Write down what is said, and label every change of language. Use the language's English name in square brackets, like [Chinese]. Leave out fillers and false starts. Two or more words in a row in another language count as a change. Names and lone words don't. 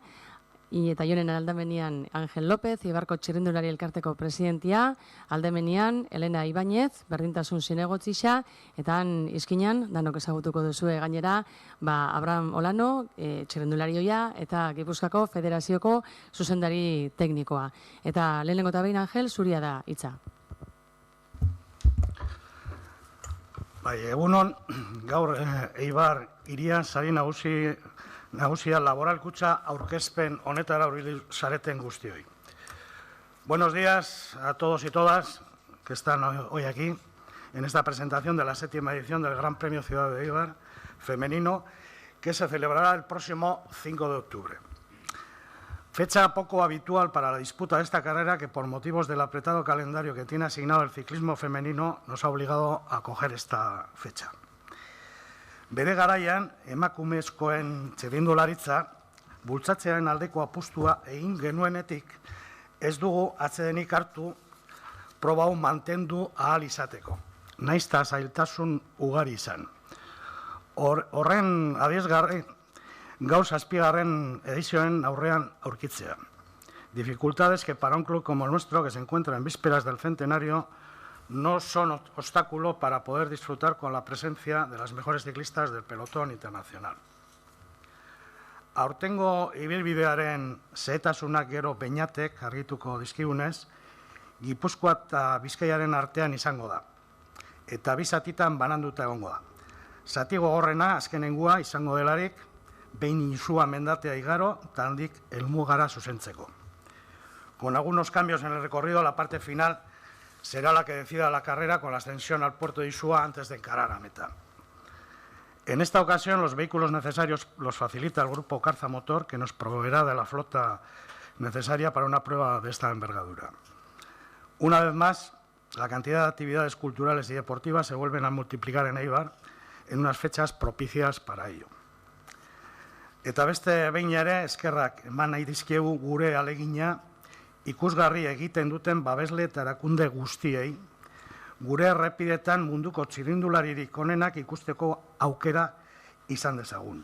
[Basque] Eta jonen aldamenian Angel López, Eibarko txirrindulari elkarteko presidentia, aldamenian Elena Ibañez, berdintasun zinegotzixa, eta han izkinan, danok ezagutuko duzue gainera, Abraham Olano, txirrindularioia, eta Gipuzkoako Federazioko zuzendari teknikoa. Eta lehenengo eta behin, Angel, zuria da hitza. Egunon, gaur Eibar hirian sari nagusia laboralkutxa aurkezpen honetara hurbildu zareten guztioi. [Spanish] Buenos días a todos y todas que están hoy aquí en esta presentación de la 7ª edición del Gran Premio Ciudad de Eibar femenino que se celebrará el próximo 5 de octubre. Fecha poco habitual para la disputa de esta carrera que por motivos del apretado calendario que tiene asignado el ciclismo femenino nos ha obligado a acoger esta fecha. [Basque] Bere garaian, emakumezkoen txirrindularitza, bultzatzearen aldeko apustua egin genuenetik, ez dugu atsedenik hartu proba hau mantendu ahal izateko. Nahiz eta zailtasun ugari izan. Horren adierazgarri gaur 7. edizioen aurrean aurkitzea. [Spanish] Dificultades que para un club como el nuestro, que se encuentra en vísperas del centenario, no son obstáculo para poder disfrutar con la presencia de las mejores ciclistas del pelotón internacional. [Basque] Aurtengo ibilbidearen zehetasunak gero Beñatek argituko dizkigunez, Gipuzkoa eta Bizkaiaren artean izango da, eta bi zatitan bananduta egongo da. Zati gogorrena azkenengua izango delarik, behin insua mendatea igaro, eta handik helmugara zuzentzeko. [Spanish] Con algunos cambios en el recorrido, la parte final será la que decida la carrera con la ascensión al puerto de Isua antes de encarar a meta. En esta ocasión, los vehículos necesarios los facilita el grupo Carza Motor, que nos proveerá de la flota necesaria para una prueba de esta envergadura. Una vez más, la cantidad de actividades culturales y deportivas se vuelven a multiplicar en Eibar en unas fechas propicias para ello. [Basque] Eta beste behin ere, eskerrak eman nahi dizkiegu gure alegina, ikusgarri egiten duten babesle eta erakunde guztiei, gure errepidetan munduko txirrindularirik onenak ikusteko aukera izan dezagun.